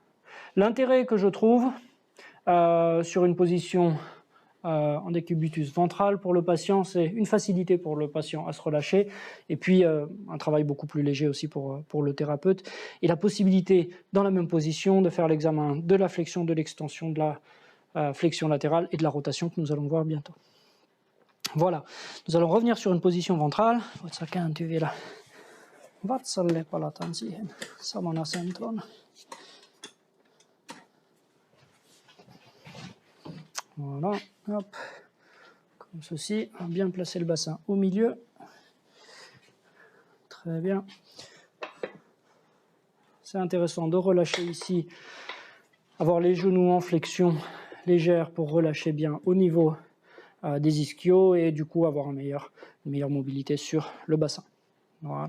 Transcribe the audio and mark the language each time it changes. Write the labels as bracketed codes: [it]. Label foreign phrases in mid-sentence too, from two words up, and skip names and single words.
[fr] L'intérêt que je trouve sur une position en décubitus ventral pour le patient, c'est une facilité pour le patient à se relâcher et puis un travail beaucoup plus léger aussi pour le thérapeute et la possibilité dans la même position de faire l'examen de la flexion, de l'extension, de la flexion latérale et de la rotation que nous allons voir bientôt. Voilà, nous allons revenir sur une position ventrale. [fi] Voit kääntyy vielä vatsalle, palataan siihen saman asentoon. [fr] Voilà, hop, comme ceci, bien placer le bassin au milieu. Très bien. C'est intéressant de relâcher ici, avoir les genoux en flexion légère pour relâcher bien au niveau des ischios et du coup avoir une meilleure mobilité sur le bassin.